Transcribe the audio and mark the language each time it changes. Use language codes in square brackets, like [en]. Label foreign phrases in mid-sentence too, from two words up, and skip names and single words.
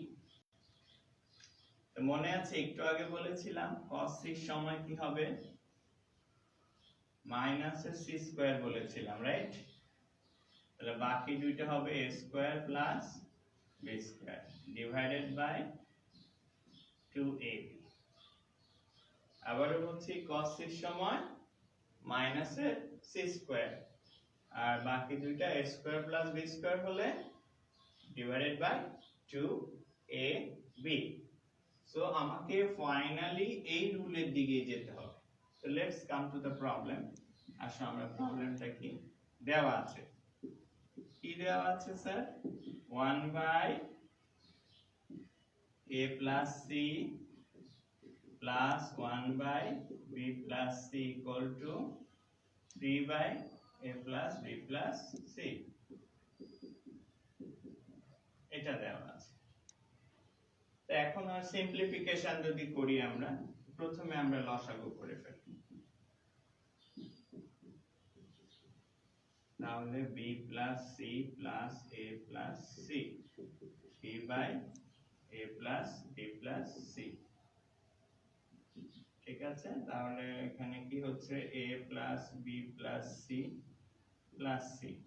[bn] তো মনে আছে একটু আগে বলেছিলাম cos c এর সময় কি হবে [en] minus c square [bn] বলেছিলাম রাইট তাহলে বাকি দুইটা হবে [en] a square plus b square divided by 2ab [bn] আবারও বলছি cos c এর সময় [en] minus c square [bn] আর বাকি দুইটা [en] a square plus b square [bn] হলে [en] divided by [bn] 2ab সো আমাকে ফাইনালি এই রুলের দিকে যেতে হবে সো [en] let's come to the problem [bn] আসলে আমরা প্রবলেমটা কি দেওয়া আছে কি দেওয়া আছে স্যার [en] 1/a plus c plus 1/b plus c equal to 3/a plus b plus c [bn] এটা দেওয়া আছে তো এখন আর সিম্পলিফিকেশন যদি করি আমরা প্রথমে আমরা লসাগু করে ফেলি তাহলে [en] b plus c plus a plus c b by a plus b plus c [bn] ঠিক আছে তাহলে এখানে কি হচ্ছে [en] a plus b plus c plus c